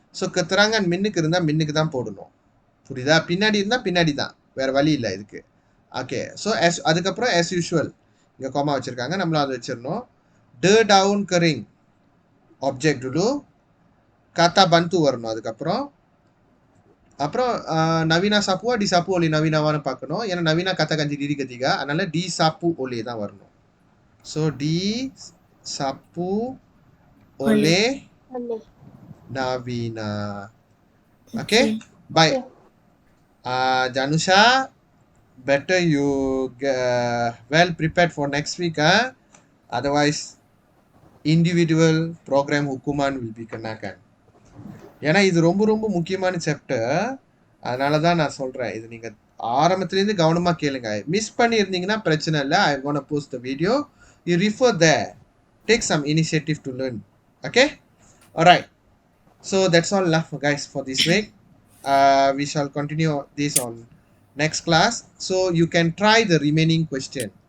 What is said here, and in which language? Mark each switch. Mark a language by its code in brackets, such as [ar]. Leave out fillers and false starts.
[ta] So keterangan மின்னுக்கு இருந்தால் மின்னுக்கு தான் போடணும். புரியுதா? பின்னாடி இருந்தால் பின்னாடி தான், வேற வழி இல்லை இதுக்கு. ஓகே. ஸோ அதுக்கப்புறம் as யூஷுவல் இங்கே கோமா வச்சுருக்காங்க, நம்மளும் அதை வச்சிடணும். [ms] daun kering object dulu, kata bantu வரணும். [ta] அதுக்கப்புறம் அப்புறம் நவீனா சாப்புவா disapu oleh நவீனாவான்னு பார்க்கணும். ஏன்னா நவீனா katakan diri ketiga, அதனால disapu oleh தான் வரணும். [ms] ஸோ disapu oleh Boleh. Navina. Okay? [en] Okay. Bye. Okay. Janusha, better you well prepared for next week. Otherwise, individual program hukuman will be kenakan. [ta] ஏன்னா இது ரொம்ப ரொம்ப முக்கியமான சாப்டர். அதனால தான் நான் சொல்கிறேன், இது நீங்கள் ஆரம்பத்துலேருந்து கவனமாக கேளுங்க. மிஸ் பண்ணியிருந்தீங்கன்னா பிரச்சனை இல்லை. [en] I gonna post the video, you refer there, take some initiative to learn. Okay, alright. So that's all guys for this week. We shall continue this on next class. So you can try the remaining question.